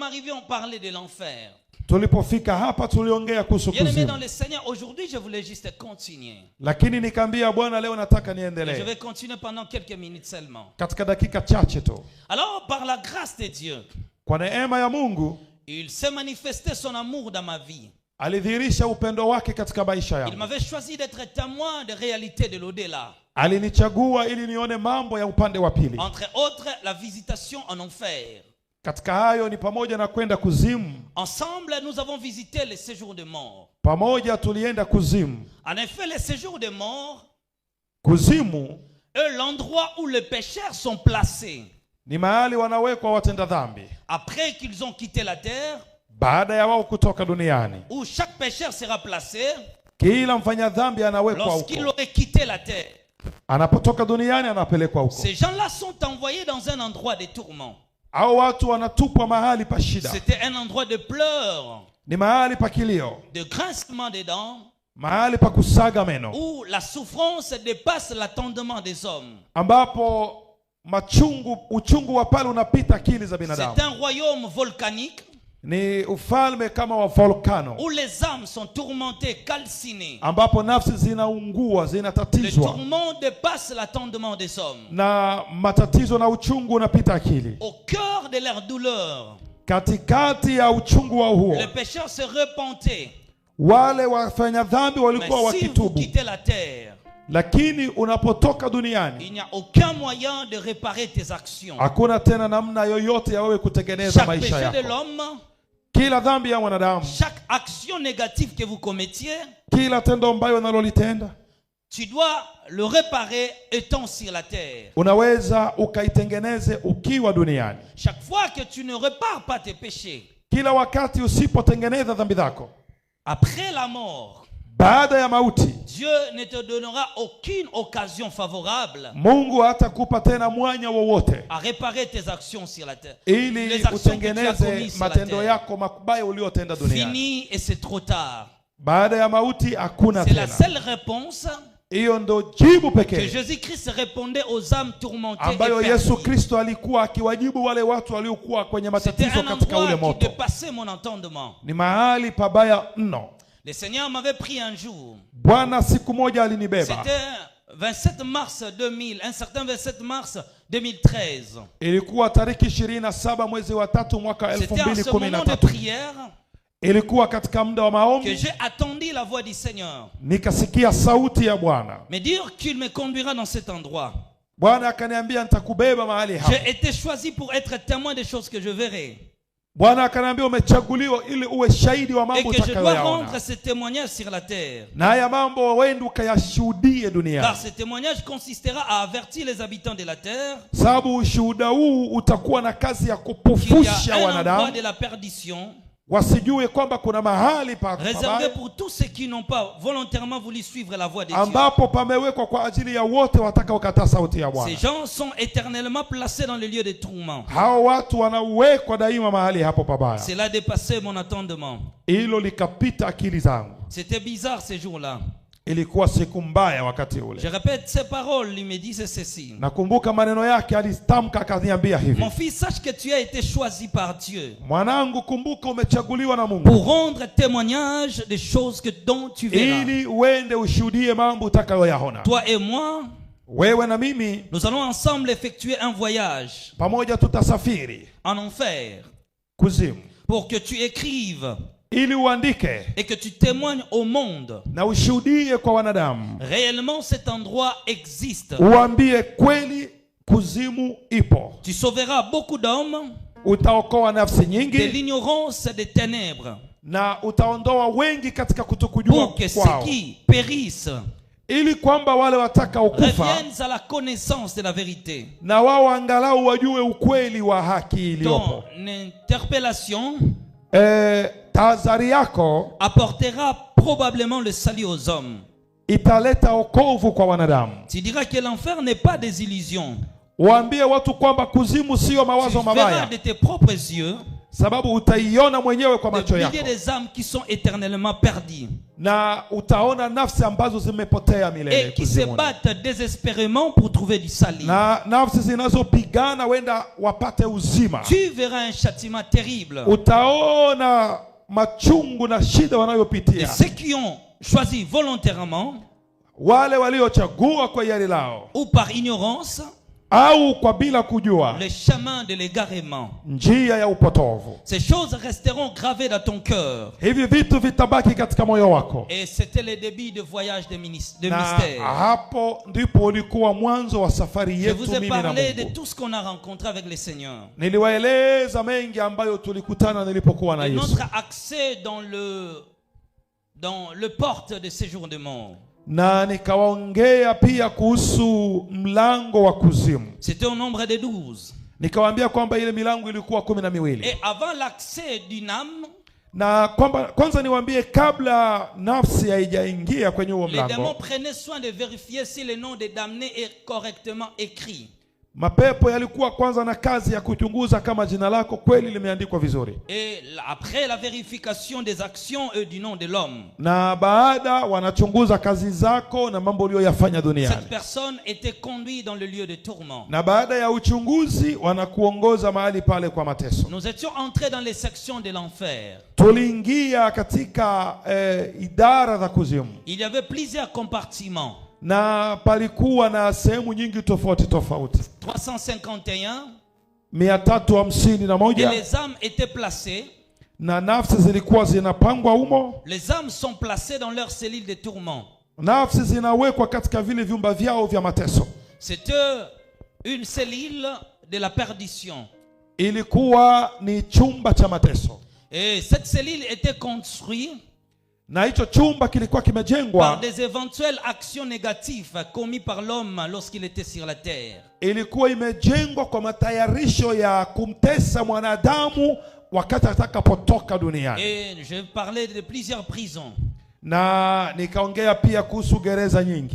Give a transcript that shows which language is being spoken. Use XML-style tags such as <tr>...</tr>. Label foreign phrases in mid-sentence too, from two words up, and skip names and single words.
<fr>arrivés, on parlait de l'enfer.</fr> <sw>Tulipofika hapa tuliongea kuhusu</sw> <fr>Bien-aimé</fr> <sw>kuzimu.</sw> <fr>dans le Seigneur, aujourd'hui je voulais juste continuer.</fr> <sw>Lakini nikaambia Bwana leo nataka</sw> <fr>Et je</fr> <sw>niendelee.</sw> <fr>vais continuer pendant quelques minutes seulement.</fr> <sw>Katika dakika chache tu.</sw> <fr>Alors, par la grâce de Dieu,</fr> <sw>Kwa neema ya Mungu,</sw> <fr>il s'est manifesté son amour dans ma vie.</fr> <sw>alidhihirisha upendo wake katika maisha</sw> <fr>Il</fr> <sw>yangu.</sw> <fr>m'avait choisi d'être témoin de réalité de l'au-delà.</fr> <sw>Alinichagua ili nione mambo ya upande wa pili.</sw> <fr>Entre autres, la visitation en enfer.</fr> <sw>Katika hayo ni pamoja na kwenda kuzimu.</sw> <fr>Ensemble, nous avons visité les séjours de mort.</fr> <sw>Pamoja tulienda kuzimu.</sw> <fr>En effet, les séjours de mort</fr> <sw>Kuzimu</sw> <fr>est l'endroit où les pécheurs sont placés.</fr> <sw>ni mahali wanawekwa watenda dhambi</sw> <fr>Après qu'ils ont quitté la terre,</fr> <sw>baada ya wao kutoka duniani.</sw> <fr>où chaque pécheur sera placé</fr> <sw>Kila mfanya dhambi anawekwa</sw> <fr>lorsqu'il</fr> <sw>huko.</sw> <fr>aurait quitté la terre.</fr> <sw>Anapotoka duniani anapelekwa huko.</sw> <fr>Ces gens-là sont envoyés dans un endroit de tourment.</fr> <sw>Hao watu wanatupwa mahali pa shida.</sw> <fr>C'était un endroit de pleurs,</fr> <sw>Ni mahali pa kilio,</sw> <fr>de grincement des dents,</fr> <sw>mahali pa kusaga meno,</sw> <fr>où la souffrance dépasse l'attendement des hommes.</fr> <sw>ambapo uchungu wa pale unapita akili za binadamu.</sw> <fr>C'est un royaume volcanique</fr> <sw>Ni ufalme kama wa volcano,</sw> <fr>où les âmes sont tourmentées, calcinées.</fr> <sw>ambapo nafsi zinaungua,</sw> <fr>Le</fr> <sw>zinatatizwa,</sw> <fr>tourment dépasse l'attendement des hommes.</fr> <sw>na matatizo na uchungu unapita akili.</sw> <fr>Au cœur de leur douleur,</fr> <sw>Katikati ya uchungu wa huo,</sw> <fr>les pécheurs se repentaient.</fr> <sw>wale wafanya dhambi walikuwa</sw> <fr>Mais si vous</fr> <sw>wakitubu.</sw> <fr>quittez la terre,</fr> <sw>Lakini unapotoka duniani,</sw> <fr>il n'y a aucun moyen de réparer tes actions.</fr> <sw>hakuna tena namna yoyote ya wewe kutengeneza</sw> <fr>Chaque</fr> <sw>maisha</sw> <fr>péché de</fr> <sw>yako.</sw> <fr>l'homme,</fr> <sw>Kila dhambi ya mwanadamu,</sw> <fr>chaque action négative que vous commettiez,</fr> <sw>kila tendo ambayo unalolitenda,</sw> <fr>tu dois le réparer étant sur la terre.</fr> <sw>unaweza ukaitengeneze ukiwa duniani.</sw> <fr>Chaque fois que tu ne répares pas tes péchés,</fr> <sw>Kila wakati usipotengeneza dhambi zako,</sw> <fr>après la mort,</fr> <sw>baada ya mauti,</sw> <fr>Dieu ne te donnera aucune occasion favorable</fr> <sw>Mungu hatakupa tena mwanya wowote</sw> <fr>à réparer tes actions sur la terre.</fr> <sw>ili</sw> <fr>Les actions que tu as commises</fr> <sw>utengeneze</sw> <fr>sur la</fr> <sw>matendo</sw> <fr>terre.</fr> <sw>yako mabaya uliyotenda duniani.</sw> <fr>Fini et c'est trop tard.</fr> <sw>Baada ya mauti hakuna</sw> <fr>C'est la</fr> <sw>tena.</sw> <fr>seule réponse</fr> <sw>Hiyo ndo jibu</sw> <fr>que</fr> <sw>pekee</sw> <fr>Jésus-Christ répondait aux âmes tourmentées et</fr> <sw>ambayo Yesu</sw> <fr>perdues.</fr> <sw>Kristo alikuwa akiwajibu wale watu waliokuwa kwenye</sw> <fr>C'était</fr> <sw>matatizo</sw> <fr>un</fr> <sw>katika ule</sw> <fr>endroit qui</fr> <sw>moto.</sw> <fr>dépassait mon entendement.</fr> <sw>Ni mahali pabaya mno.</sw> <fr>Le Seigneur m'avait pris un jour.</fr> <sw>Bwana siku moja alinibeba.</sw> <fr>C'était 27 mars 2000, un certain 27 mars 2013.</fr> <sw>Ilikuwa tariki 27 mwezi wa 3 mwaka</sw> <fr>C'était en ce moment de</fr> <sw>2013.</sw> <fr>prière</fr> <sw>Ilikuwa katika muda wa</sw> <fr>que</fr> <sw>maombi,</sw> <fr>j'ai attendu la voix du Seigneur</fr> <sw>nikasikia sauti ya Bwana.</sw> <fr>me dire qu'il me conduira dans cet endroit.</fr> <sw>Bwana akaniambia nitakubeba mahali hapa.</sw> <fr>J'ai été choisi pour être témoin des choses que je verrai.</fr> <sw>Bwana akaniambia umechaguliwa ili uwe shahidi wa</sw> <fr>Et</fr> <sw>mambo</sw> <fr>que je dois rendre</fr> <sw>utakayoyaona.</sw> <fr>ce témoignage sur la terre.</fr> <sw>Na haya mambo wende ukayashuhudie</sw> <fr>Car</fr> <sw>duniani.</sw> <fr>ce témoignage consistera à avertir les habitants de la terre</fr> <sw>Sababu ushuhuda huu utakuwa na kazi ya</sw> <fr>qu'il y</fr> <sw>kupofusha</sw> <fr>a un endroit</fr> <sw>wanadamu</sw> <fr>de la perdition</fr> <sw>wasijue kwamba kuna mahali</sw> <fr>réservé</fr> <sw>pabaya</sw> <fr>pour tous ceux qui n'ont pas volontairement voulu suivre la voie de Dieu.</fr> <sw>ambapo pamewekwa kwa ajili ya wote watakaokataa sauti ya</sw> <fr>Ces</fr> <sw>Bwana.</sw> <fr>gens sont éternellement placés dans le lieu de tourment.</fr> <sw>Hao watu wanawekwa daima mahali hapo pabaya.</sw> <fr>Cela dépassait mon entendement.</fr> <sw>Hilo likapita akili zangu.</sw> <fr>C'était bizarre ces jours-là.</fr> <sw>Ilikuwa siku mbaya wakati</sw> <fr>Je</fr> <sw>ule.</sw> <fr>répète ces paroles, il me disait ceci.</fr> <sw>Nakumbuka maneno yake, alitamka akaniambia hivi:</sw> <fr>Mon fils, sache que tu as été choisi par Dieu</fr> <sw>mwanangu, kumbuka umechaguliwa na Mungu</sw> <fr>pour rendre témoignage des choses dont tu verras.</fr> <sw>ili uende ushuhudie mambo utakayoyaona.</sw> <fr>Toi et moi,</fr> <sw>Wewe na mimi</sw> <fr>nous allons ensemble effectuer un voyage</fr> <sw>pamoja tutasafiri</sw> <fr>en enfer</fr> <sw>kuzimu</sw> <fr>pour que tu écrives</fr> <sw>ili uandike</sw> <fr>et que tu témoignes au monde.</fr> <sw>na ushuhudie kwa wanadamu.</sw> <fr>Réellement, cet endroit existe.</fr> <sw>Uambie kweli kuzimu ipo.</sw> <fr>Tu sauveras beaucoup d'hommes</fr> <sw>Utaokoa nafsi</sw> <fr>de</fr> <sw>nyingi</sw> <fr>l'ignorance des ténèbres</fr> <sw>na utaondoa wengi katika kutokujua</sw> <fr>pour que ceux</fr> <sw>kwao,</sw> <fr>qui périssent</fr> <sw>ili kwamba wale watakaokufa</sw> <fr>reviennent à la connaissance de la vérité.</fr> <sw>na wao angalau wajue ukweli wa haki iliyopo.</sw> <fr>Ton interpellation</fr> <sw>Tahadhari yako</sw> <fr>apportera probablement le salut aux hommes.</fr> <sw>italeta wokovu kwa wanadamu.</sw> <fr>Tu diras que l'enfer n'est pas des illusions.</fr> <sw>Waambie watu kwamba kuzimu sio</sw> <fr>Tu</fr> <sw>mawazo</sw> <fr>verras</fr> <sw>mabaya.</sw> <fr>de tes propres yeux</fr> <sw>sababu utaiona mwenyewe kwa</sw> <fr>Des</fr> <sw>macho</sw> <fr>milliers</fr> <sw>yako,</sw> <fr>des âmes qui sont éternellement perdues</fr> <sw>na utaona nafsi ambazo zimepotea milele</sw> <fr>et qui se</fr> <sw>kuzimuni,</sw> <fr>battent désespérément pour trouver du salut.</fr> <sw>na nafsi zinazopigana wenda wapate uzima.</sw> <fr>Tu verras un châtiment terrible.</fr> <sw>Utaona machungu na shida</sw> <fr>Et</fr> <sw>wanayopitia</sw> <fr>ceux qui ont choisi volontairement</fr> <sw>wale waliochagua kwa hiari lao</sw> <fr>ou par ignorance</fr> <sw>au kwa bila kujua</sw> <fr>le chemin de l'égarement.</fr> <sw>njia ya upotovu.</sw> <fr>Ces choses resteront gravées dans ton cœur.</fr> <sw>Hivi vitu vitabaki katika moyo wako,</sw> <fr>Et c'était le début de voyage de</fr> <sw>na</sw> <fr>mystère.</fr> <sw>hapo ndipo ulikuwa mwanzo wa safari</sw> <fr>Je</fr> <sw>yetu</sw> <fr>vous ai</fr> <sw>mimi na</sw> <fr>parlé de</fr> <sw>Mungu.</sw> <fr>tout ce qu'on a rencontré avec le Seigneur.</fr> <sw>Niliwaeleza mengi ambayo tulikutana nilipokuwa na</sw> <fr>Et</fr> <sw>Yesu,</sw> <fr>notre accès dans le porte de séjour de mort.</fr> <sw>na nikawaongea pia kuhusu mlango wa kuzimu.</sw> <fr>C'était au nombre de 12.</fr> <sw>Nikawaambia kwamba ile milango ilikuwa 12,</sw> <fr>Et avant l'accès d'une âme,</fr> <sw>na kwamba kwanza niwaambie, kabla nafsi haijaingia kwenye huo</sw> <fr>les démons</fr> <sw>mlango,</sw> <fr>prenaient soin de vérifier si le nom des damnés est correctement écrit.</fr> <sw>mapepo yalikuwa kwanza na kazi ya kuchunguza kama jina lako kweli limeandikwa vizuri,</sw> <fr>Et après la vérification des actions et du nom de l'homme,</fr> <sw>na baada wanachunguza kazi zako na mambo uliyoyafanya duniani,</sw> <fr>cette personne était conduite dans le lieu de tourment.</fr> <sw>na baada ya uchunguzi wanakuongoza mahali pale kwa mateso.</sw> <fr>Nous étions entrés dans les sections de l'enfer.</fr> <sw>Tuliingia katika idara za kuzimu,</sw> <fr>Il y avait plusieurs compartiments.</fr> <sw>na palikuwa na sehemu nyingi tofauti tofauti,</sw> <fr>351. Et</fr> <sw>351,</sw> <fr>les âmes étaient placées.</fr> <sw>na nafsi zilikuwa zinapangwa humo.</sw> <fr>Les âmes sont placées dans leur cellule de tourment.</fr> <sw>Nafsi zinawekwa katika vile vyumba vyao vya mateso.</sw> <fr>C'était une cellule de la perdition.</fr> <sw>Ilikuwa ni chumba cha mateso,</sw> <fr>Et cette cellule était construite</fr> <sw>na hicho chumba kilikuwa kimejengwa</sw> <fr>par des éventuelles actions négatives commises par l'homme lorsqu'il était sur la terre.</fr> <sw>ilikuwa imejengwa kwa matayarisho ya kumtesa mwanadamu wakati atakapotoka duniani.</sw> <fr>Et je parlais de plusieurs prisons.</fr> <sw>Na nikaongea pia kuhusu gereza nyingi.</sw>